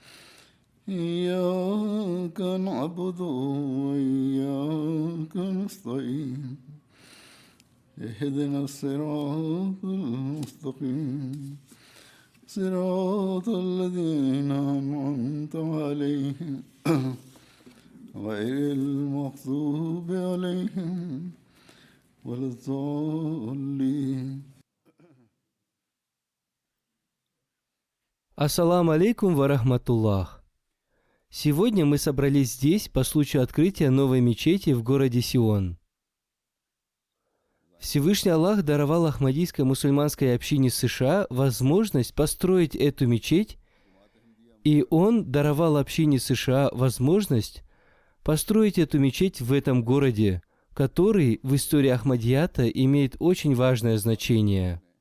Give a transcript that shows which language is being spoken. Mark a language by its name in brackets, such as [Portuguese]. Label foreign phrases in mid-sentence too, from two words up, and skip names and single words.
[Arabic] إياك نعبد وإياك نستعين اهدنا الصراط المستقيم صراط الذين أنعمت عليهم غير المغضوب عليهم ولا الضالين. السلام عليكم ورحمة الله. [Russian] Сегодня мы собрались здесь по случаю открытия новой мечети в городе Сион. Всевышний Аллах даровал Ахмадийской мусульманской общине США возможность построить эту мечеть, и Он даровал общине США возможность построить эту мечеть в этом городе, который в истории Ахмадията имеет очень важное значение.